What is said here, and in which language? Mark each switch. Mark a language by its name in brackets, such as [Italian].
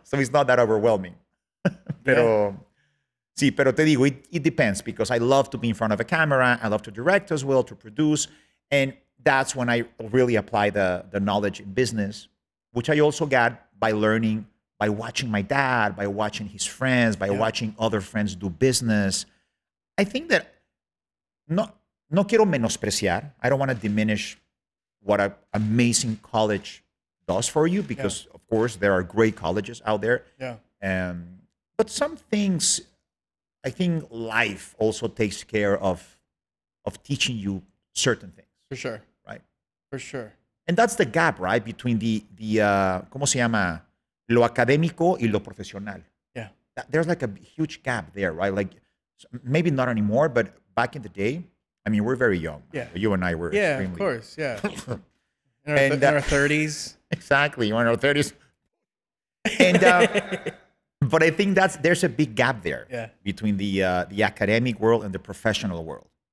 [English] So it's not that overwhelming. [Spanish] Pero te digo, [English] it depends, because I love to be in front of a camera. I love to direct as well, to produce. And that's when I really apply the knowledge in business, which I also got by learning, by watching my dad, by watching his friends, by watching other friends do business. I think that [Spanish] no quiero menospreciar. [English] I don't want to diminish what an amazing college does for you, because of course there are great colleges out there. Yeah. But some things, I think life also takes care of teaching you certain things. For sure. Right. For sure. And that's the gap, right, between the [Spanish] ¿cómo se llama? Lo académico y lo profesional. [English] Yeah. There's like a huge gap there, right? Like maybe not anymore, but back in the day, I mean, we're very young. Yeah. You and I were Yeah, extremely of course. Yeah. And, in our 30s. Exactly, in our 30s. And but I think there's a big gap there between the academic world and the professional world.